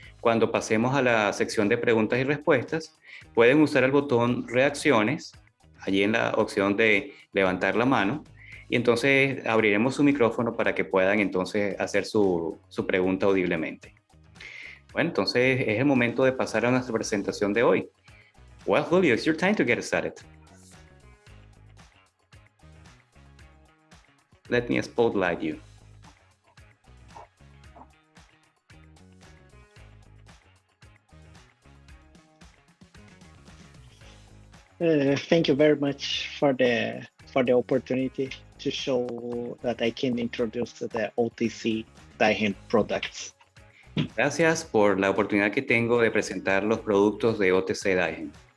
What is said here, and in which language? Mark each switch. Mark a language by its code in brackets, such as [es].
[es] Cuando pasemos a la sección de preguntas y respuestas, pueden usar el botón reacciones, allí en la opción de levantar la mano, y entonces abriremos su micrófono para que puedan entonces hacer su pregunta audiblemente. Bueno, entonces es el momento de pasar a nuestra presentación de hoy. [en] Well, Julio, it's your time to get started. Let me spotlight you. Thank you very much for the opportunity to show that I can introduce the OTC-DAIHEN products. [es] Gracias por la oportunidad que tengo de presentar los productos de OTC-DAIHEN.